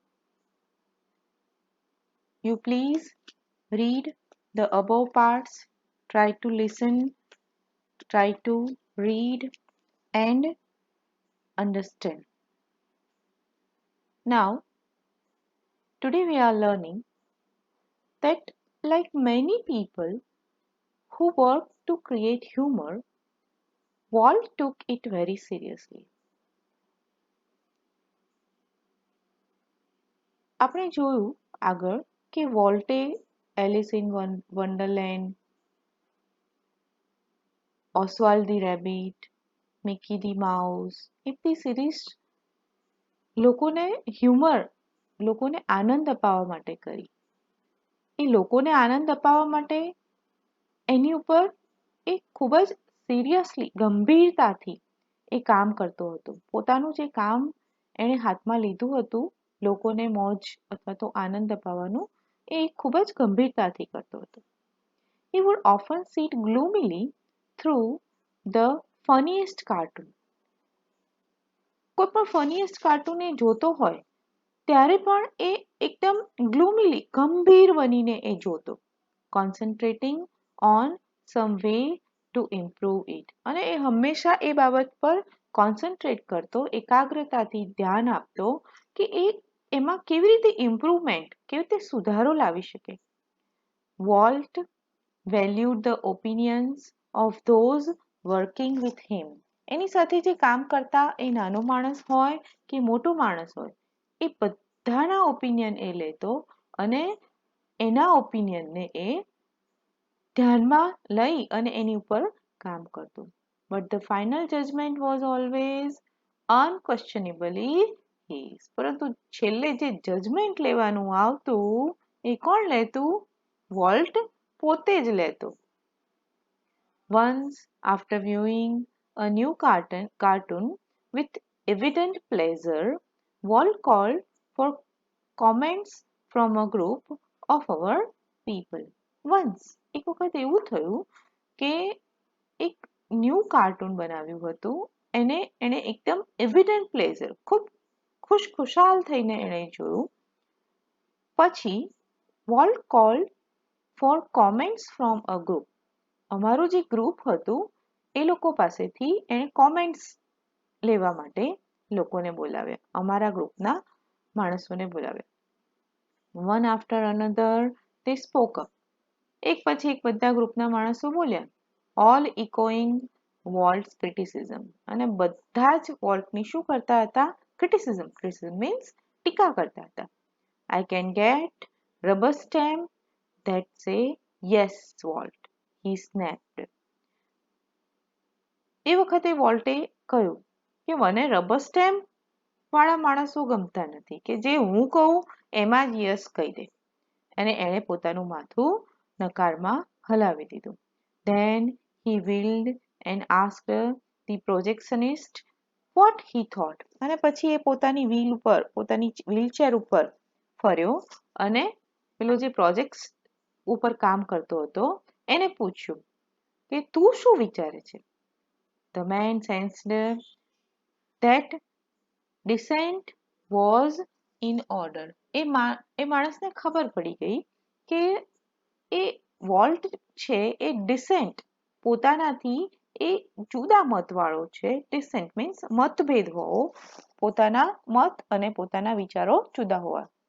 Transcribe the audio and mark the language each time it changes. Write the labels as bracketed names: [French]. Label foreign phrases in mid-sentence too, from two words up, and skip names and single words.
[English] You please read the above parts, try to listen, try to read and understand. Now, today we are learning that, like many people who work to create humor, Walt took it very seriously. [Gujarati] આપણે જોયું આગળ કે વોલ્ટે એલિસ ઇન વન્ડરલેન્ડ, ઓસ્વાલ્ડ ધી રેબિટ, મિકી ધી માઉસ એ બધી સિરીઝ લોકોને હ્યુમર, લોકોને આનંદ અપાવવા માટે કરી. એ લોકોને આનંદ અપાવવા માટે એની ઉપર એ ખૂબ જ સિરિયસલી, ગંભીરતાથી એ કામ કરતો હતો. પોતાનું જે કામ એણે હાથમાં લીધું હતું, લોકોને મોજ અથવા તો આનંદ અપાવવાનું, એ ખૂબ જ ગંભીરતાથી કરતો હતો. [English] He would often sit gloomily through the funniest cartoon. [Gujarati] કોઈ પણ [English] funniest cartoon [Gujarati] એ જોતો હોય ત્યારે પણ એ એકદમ ગ્લુમિલી, ગંભીર બનીને એ જોતો. [English] Concentrating on some way to improve it. [Gujarati] અને એ હંમેશા એ બાબત પર કોન્સન્ટ્રેટ કરતો, એકાગ્રતાથી ધ્યાન આપતો કે એ એમાં કેવી રીતે ઇમ્પ્રુવમેન્ટ, કેવી રીતે સુધારો લાવી શકે. [English] Walt valued the opinions of those working with him. [Gujarati] એની સાથે જે કામ કરતા એ નાનો માણસ હોય કે મોટો માણસ હોય, એ બધાના ઓપિનિયન એ લેતો અને એના ઓપિનિયનને એ ધ્યાનમાં લઈ અને એની ઉપર કામ કરતો. [English] But the final judgment was always unquestionably his. [Gujarati] પરંતુ છેલ્લે જે જજમેન્ટ લેવાનું આવતું એ કોણ લેતું? વોલ્ટ પોતે જ લેતો. [English] Once, after viewing a new cartoon with evident pleasure, Walt called for comments from a group of our people. Once, [Gujarati] એક વખત એવું થયું કે એક [English] new cartoon [Gujarati] બનાવ્યું હતું, એણે એકદમ [English] evident pleasure, [Gujarati] ખૂબ ખુશખુશાલ થઈને એણે જોયું. [English] પછી વોલ્ટ called for comments from a group. [Gujarati] અમારું જે ગ્રુપ હતું એ લોકો પાસેથી એણે કોમેન્ટ્સ લેવા માટે લોકોને બોલાવ્યા, અમારા ગ્રુપના માણસોને બોલાવ્યા. [English] One after another they spoke up. [Gujarati] એક પછી એક બધા ગ્રુપના માણસો બોલ્યા. [English] All echoing Walt's criticism. [Gujarati] અને બધા જ વોલ્ટની શું કરતા હતા? [English] Criticism. Criticism means [Gujarati] ટીકા કરતા હતા. [English] I can get rubber stamp that say yes, Walt. He snapped. [Gujarati] એ વખતે વોલ્ટે કહ્યું કે મને [English] rubber stamp [Gujarati] વાળા માણસો ગમતા નથી, કે જે હું કહું એમાં જ યસ કહી દે. અને એણે પોતાનું માથું નકારમાં હલાવી દીધું. [English] Then he wheeled and asked the projectionist what he thought. [Gujarati] અને પછી એ પોતાની વ્હીલચેર ઉપર ફર્યો અને પેલો જે પ્રોજેક્ટ ઉપર કામ કરતો હતો એને પૂછ્યું કે તું શું વિચારે છે? [English] The man sensed that dissent was in order. [Gujarati] એ માણસને ખબર પડી ગઈ કે એ વોલ્ટ છે એ ડિસેન્ટ પોતાનાથી એ જુદા મતવાળો છે. [English] dissent means [Gujarati] મતભેદ હોવો, પોતાના મત અને પોતાના વિચારો જુદા હોવા.